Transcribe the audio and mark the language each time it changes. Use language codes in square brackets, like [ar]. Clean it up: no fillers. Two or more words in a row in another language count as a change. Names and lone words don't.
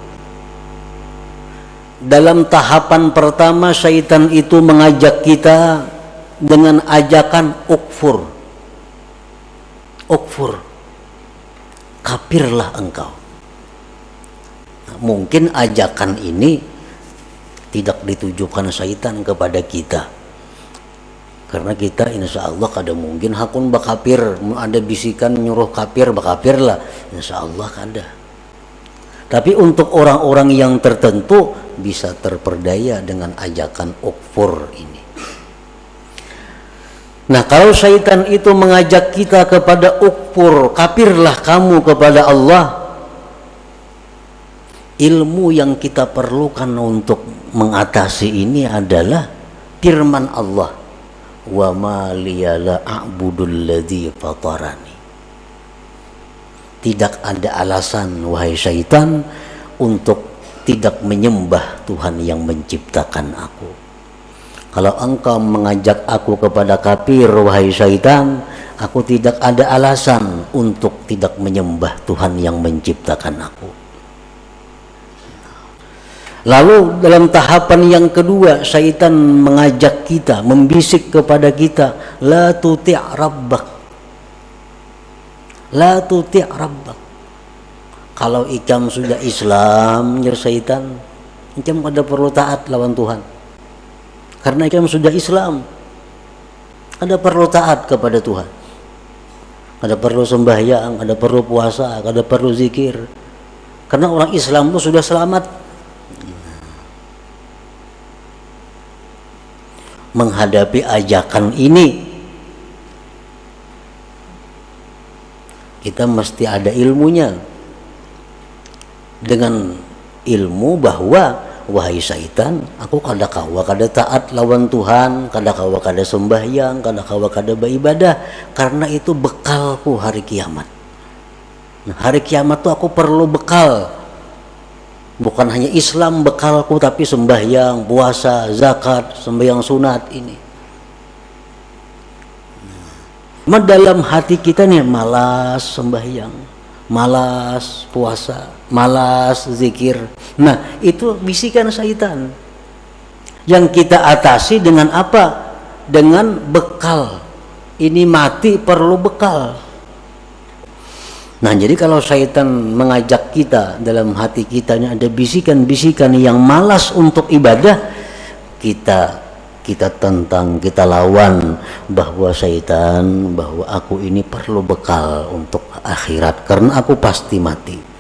[id] Dalam tahapan pertama, syaitan itu mengajak kita dengan ajakan ukfur, kafirlah engkau. Nah, mungkin ajakan ini tidak ditujukan syaitan kepada kita, karena kita [ar] insya Allah [bjn] kada mungkin hakun bakapir, ada bisikan nyuruh kafir bakapir lah, [ar] insya Allah [id] kada. Tapi untuk orang-orang yang tertentu bisa terperdaya dengan ajakan ukfur ini. Nah, kalau syaitan itu mengajak kita kepada ukfur, kafirlah kamu kepada Allah, ilmu yang kita perlukan untuk mengatasi ini adalah firman Allah, [ar] wa ma liya la a'budul ladzi fatarani. [id] tidak ada alasan wahai syaitan untuk tidak menyembah Tuhan yang menciptakan aku. Kalau engkau mengajak aku kepada kafir wahai syaitan, aku tidak ada alasan untuk tidak menyembah Tuhan yang menciptakan aku. Lalu dalam tahapan yang kedua, syaitan mengajak kita, membisik kepada kita, [ar] la tuti' rabbak, la tuti' rabbak. [bjn] Kalau ikam sudah Islam, ya syaitan, ikam ada perlu taat lawan Tuhan. Karena ikam sudah Islam, ada perlu taat kepada Tuhan. Ada perlu sembahyang, ada perlu puasa, ada perlu zikir. [id] Karena orang Islam itu sudah selamat. Menghadapi ajakan ini, kita mesti ada ilmunya. Dengan ilmu bahwa wahai syaitan, [bjn] aku kada kawa kada taat lawan Tuhan, kada kawa kada sembahyang, kada kawa kada beribadah, [id] karena itu bekalku hari kiamat. Nah, hari kiamat tuh aku perlu bekal. Bukan hanya Islam bekalku, tapi sembahyang, puasa, zakat, sembahyang sunat ini. Dalam hati kita nih malas sembahyang, malas puasa, malas zikir. Nah, itu bisikan syaitan. Yang kita atasi dengan apa? Dengan bekal. Ini mati perlu bekal. Nah, jadi kalau syaitan mengajak kita, dalam hati kita ini ada bisikan-bisikan yang malas untuk ibadah, kita tentang, kita lawan bahwa syaitan, bahwa aku ini perlu bekal untuk akhirat karena aku pasti mati.